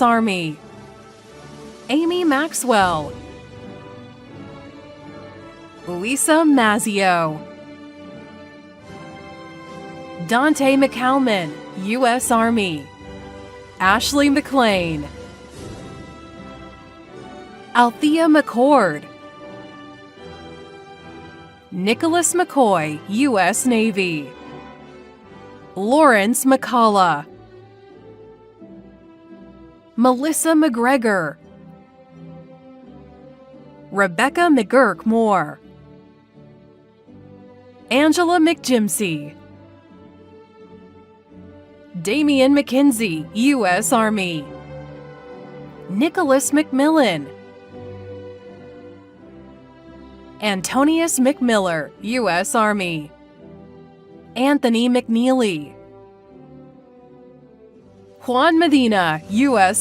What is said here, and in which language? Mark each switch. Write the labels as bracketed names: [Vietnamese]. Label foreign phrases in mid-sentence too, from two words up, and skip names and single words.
[English] Army, Amy Maxwell, Lisa Mazzio, Dante McCalman, U.S. Army, Ashley McLean, Althea McCord, Nicholas McCoy, U.S. Navy, Lawrence McCullough, Melissa McGregor, Rebecca McGurk Moore, Angela McJimsey, Damian McKenzie, U.S. Army, Nicholas McMillan, Antonius McMiller, U.S. Army, Anthony McNeely, Juan Medina, U.S.